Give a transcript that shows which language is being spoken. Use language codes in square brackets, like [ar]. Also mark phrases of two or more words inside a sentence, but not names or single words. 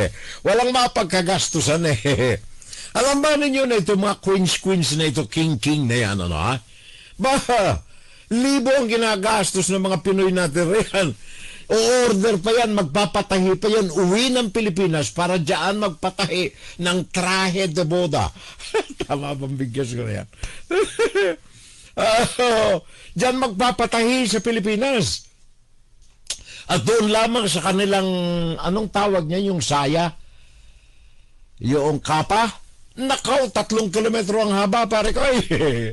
[tl] Walang mapagkagastusan eh. Alam ba ninyo na ito, mga queens na ito, king na yan, ano ha? Libo ang ginagastos ng mga Pinoy natin riyan. O-order pa yan, magpapatahi pa yan, uwi ng Pilipinas para dyan magpatahi ng [es] traje de boda. [tl] Tama bang bigyan ko na yan? Dyan magpapatahi sa Pilipinas. At doon lamang sa kanilang, anong tawag niya, yung saya? Yung kapa? Nakaw, 3 kilometro ang haba, pare ko eh.